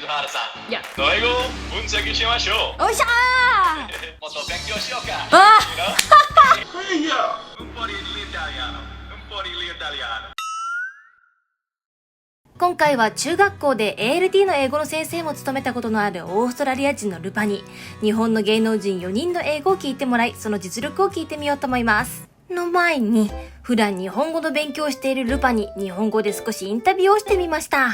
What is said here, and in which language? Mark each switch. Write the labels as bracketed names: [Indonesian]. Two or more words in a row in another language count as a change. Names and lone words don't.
[Japanese] 原さん、いやの英語を分析しましょう。おっしゃもっと勉強しようか。あ [Italian] Un po' di italiano, un po' di italiano. [Japanese] 今回は中学校で ALT の英語の先生も務めたことのあるオーストラリア人のルパに日本の芸能人4人の英語を聞いてもらい、その実力を聞いてみようと思います。の前に普段日本語の勉強をしているルパに日本語で少しインタビューをしてみました。